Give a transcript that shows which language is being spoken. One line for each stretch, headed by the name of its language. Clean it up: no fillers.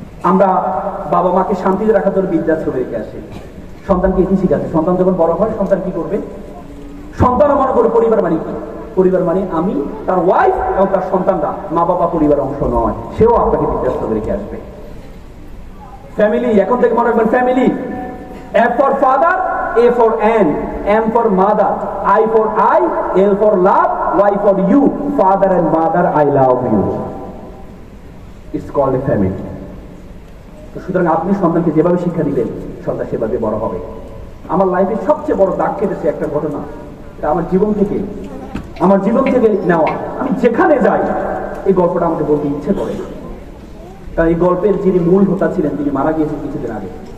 Bangla: আমরা বাবা মাকে শান্তিতে রাখার জন্য বৃদ্ধাশ্রমে রেখে আসি, সন্তানকে এটি শিখাচ্ছে। সন্তান যখন বড় হয় সন্তান কি করবে? সন্তানও মনে করে পরিবার মানে কি? পরিবার মানে আমি, তার ওয়াইফ এবং তার সন্তানরা, মা বাবা পরিবারের অংশ নয়, সেও আপনাকে বৃদ্ধাশ্রমে রেখে আসবে। ফ্যামিলি, এখন থেকে মনে রাখবেন, family,
English: F for father, A for ant, M for mother, I for I, L for love, Y for you, father and mother, I love you. It's called a family.
Bangla: তো সুতরাং আপনি সন্তানকে যেভাবে শিক্ষা দিবেন সন্তান সেভাবে বড় হবে। আমার লাইফে সবচেয়ে বড় দাগ কেটেছে একটা ঘটনা, এটা আমার জীবন থেকে। আমার জীবন থেকে নেওয়া। আমি যেখানে যাই এই গল্পটা আমাকে বলতে ইচ্ছে করে, কারণ এই গল্পের যিনি মূল হোতা ছিলেন তিনি মারা গিয়েছেন কিছুদিন আগে।